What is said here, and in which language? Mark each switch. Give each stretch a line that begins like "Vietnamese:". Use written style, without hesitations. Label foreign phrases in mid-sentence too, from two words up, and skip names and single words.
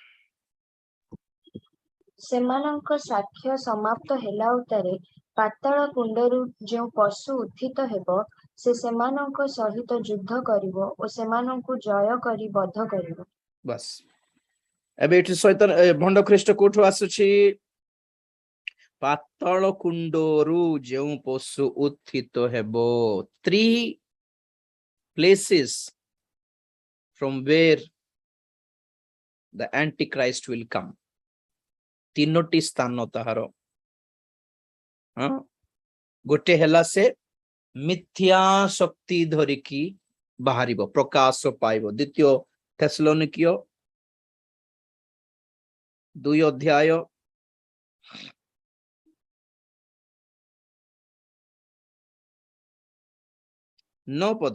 Odia: ସେମାନଙ୍କ ସାକ୍ଷ୍ୟ ସମାପ୍ତ ହେଲା ଉତ୍ତାରେ ପାତାଳ କୁଣ୍ଡରୁ ଯେଉଁ ପଶୁ ଉତ୍ଥିତ ହେବ, ସେ ସେମାନଙ୍କ ସହିତ ଯୁଦ୍ଧ କରିବ ଓ ସେମାନଙ୍କୁ ଜୟ କରି ବଧ କରିବ। ବାସ୍। ଏବେ ଏଠି ଭଣ୍ଡ ଖ୍ରୀଷ୍ଟ କୋଠୁ ଆସୁଛି? ପାତାଳ କୁଣ୍ଡରୁ ଯେଉଁ ପଶୁ ଉତ୍ଥିତ ହେବ।
English: 3 places from where the antichrist will come.
Odia: 3ଟି ସ୍ଥାନ ତାହାର। ଗୋଟେ ହେଲା ସେ ମିଥ୍ୟା ଶକ୍ତି ଧରିକି ବାହାରିବ, ପ୍ରକାଶ ପାଇବ। ଦ୍ୱିତୀୟ ଥେସଲୋନିକୀୟ 2 ଅଧ୍ୟାୟ 9 ପଦ।